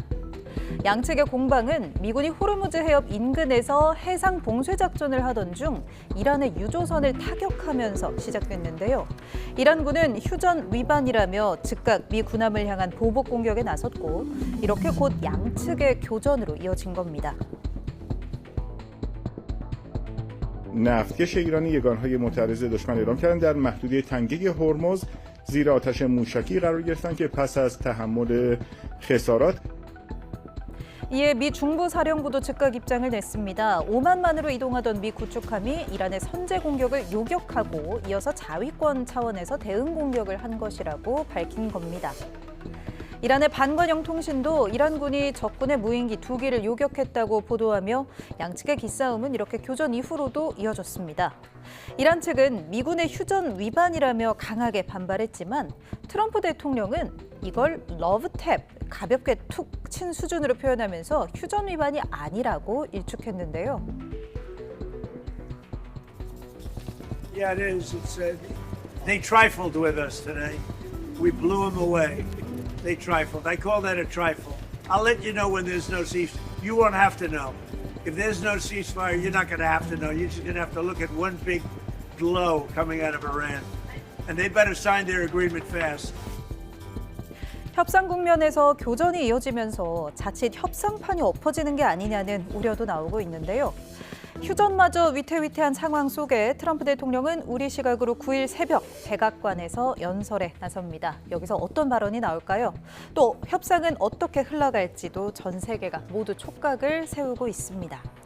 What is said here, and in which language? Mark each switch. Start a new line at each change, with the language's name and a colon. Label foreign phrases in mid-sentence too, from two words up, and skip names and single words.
Korean: 양측의 공방은 미군이 호르무즈 해협 인근에서 해상 봉쇄 작전을 하던 중 이란의 유조선을 타격하면서 시작됐는데요. 이란군은 휴전 위반이라며 즉각 미 군함을 향한 보복 공격에 나섰고 이렇게 곧 양측의 교전으로 이어진 겁니다.
Persian: نفتکش ایرانی یگانهای معترض دشمن اعلام کردند در محدوده تنگه هرمز زیر آتش موشکی قرار گرفتند که پس از تحمل خسارات
Korean: 이에 미 중부사령부도 즉각 입장을 냈습니다. 오만만으로 이동하던 미 구축함이 이란의 선제 공격을 요격하고 이어서 자위권 차원에서 대응 공격을 한 것이라고 밝힌 겁니다. 이란의 반관영 통신도 이란군이 적군의 무인기 2기를 요격했다고 보도하며 양측의 기싸움은 이렇게 교전 이후로도 이어졌습니다. 이란 측은 미군의 휴전 위반이라며 강하게 반발했지만 트럼프 대통령은 이걸 러브탭, 가볍게 툭 친 수준으로 표현하면서 휴전 위반이 아니라고 일축했는데요.
English: Yeah, it is. They trifled with us today. We blew them away. They trifled. I call that a trifle. I'll let you know when there's no ceasefire. You won't have to know. If there's no ceasefire, you're not going to have to know. You're just going to have to look at one big glow coming out of Iran. And they better sign their agreement fast.
Korean: 협상 국면에서 교전이 이어지면서 자칫 협상판이 엎어지는 게 아니냐는 우려도 나오고 있는데요. 휴전마저 위태위태한 상황 속에 트럼프 대통령은 우리 시각으로 9일 새벽 백악관에서 연설에 나섭니다. 여기서 어떤 발언이 나올까요? 또 협상은 어떻게 흘러갈지도 전 세계가 모두 촉각을 세우고 있습니다.